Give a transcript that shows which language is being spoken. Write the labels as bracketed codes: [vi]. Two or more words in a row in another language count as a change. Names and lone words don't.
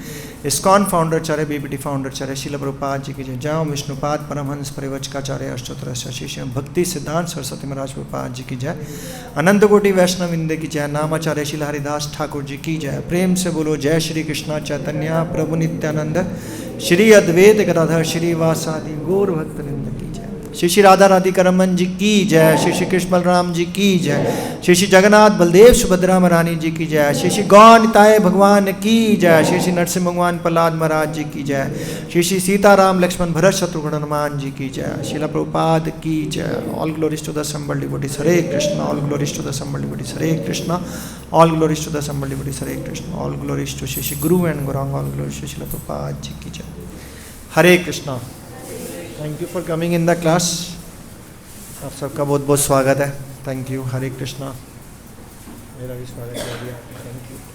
[hi] इस्कॉन फाउंडरचार्य बीबीटी फाउंडरचार्य शिला प्रभुपाद जी की जय। जहाँ विष्णुपाद परमहंस परिव्राजकाचार्य अष्टोत्तर शशि श्रीमद भक्ति सिद्धांत सरस्वती महाराज प्रभुपाद जी की जय। अनंत कोटि वैष्णव वृंद की जय। नामाचार्य शिला हरिदास ठाकुर जी की जय। प्रेम से बोलो जय श्री कृष्णा चैतन्य प्रभु नित्यानंद श्री अद्वैत गदाधर श्री वासादि गौर भक्त वृंद की जय। श्री श्री राधा राधिका रमन जी की जय। श्री श्री कृष्ण बलराम जी की जय। श्री श्री जगन्नाथ बलदेव सुभद्रा महारानी जी की जय। श्री श्री गौनिताय भगवान की जय। श्री श्री नरसिंह भगवान प्रहलाद महाराज जी की जय। श्री श्री सीताराम लक्ष्मण भरत शत्रुघ्न हनुमान जी की जय। शिला प्रभुपाद की जय। [en] all glories to the assembled devotees, [hi] हरे कृष्णा। [en] all glories to the assembled devotees, हरे कृष्णा। all glories to the assembled devotees, [hi] हरे कृष्णा। [en] all glories to Shri Shri Guru and Gauranga, all glories to Shila Prabhupad [hi] जी की जय। हरे कृष्णा। [en] thank you for coming in the class. [hi] आप सबका बहुत बहुत स्वागत है। [en] thank you. [hi] हरे कृष्णा। मेरा भी स्वागत कर दिया। [en] thank you.